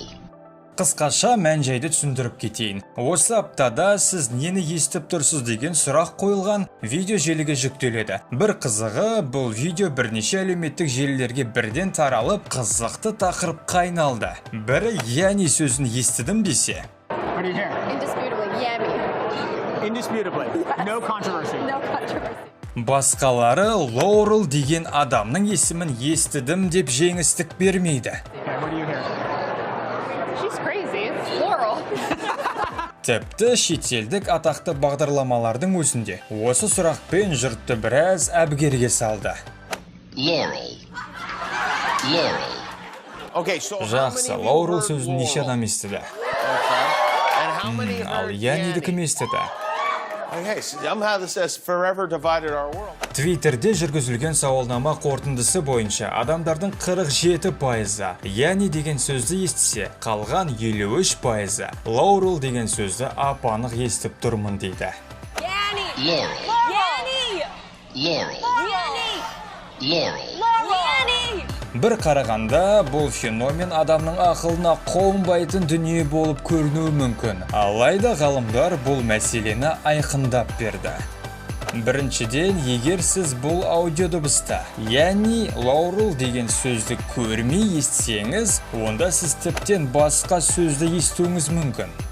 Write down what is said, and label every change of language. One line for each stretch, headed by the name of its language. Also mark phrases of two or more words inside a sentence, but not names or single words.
Kazakh: Қысқаша мән-жайды түсіндіріп кетейін. Осы аптада сіз нені естіп тұрсыз деген сұрақ қойылған видео желіге жүктеледі. Бір қызығы, бұл видео бірнеше әлеуметтік желілерге бірден таралып, қызықты тақырыпқа айналды. Бірі яни сөзін естідім десе.
English: What do you hear? Indisputably, Yami. Indisputably. No controversy. No controversy.
Kazakh: Басқалары Laurel деген адамның есімін естідім деп жеңістік бермейді.
English: Okay, what do you hear? She's crazy. It's Laurel.
Kazakh: Тіпті шетелдік атақты бағдарламалардың өзінде осы сұрақпен жұртты біраз әбігерге салды.
English: Laurel. Laurel. Okay, so
Kazakh: Жақсы, Laurel сөзін неше адам естіді? Ал яниді кім естіді?
English: Okay, somehow this has forever divided our world.
Kazakh: Твиттерде жүргізілген сауалнама қорытындысы бойынша адамдардың 47%-ы яни деген сөзді естісе, қалған 53%-ы Laurel деген сөзді апанық естіп тұрмын дейді.
English: Yanni. Laurel. Yanni. Laurel. Yanni. Laurel. Yanni.
Kazakh: Бір қарағанда бұл феномен адамның ақылына қонбайтын дүние болып көрінуі мүмкін. Алайда ғалымдар бұл мәселені айқындап берді. Біріншіден, егер сіз бұл аудиодыбыста, яғни Laurel деген сөзді көрмей естісеңіз, онда сіз тіптен басқа сөзді естуіңіз мүмкін.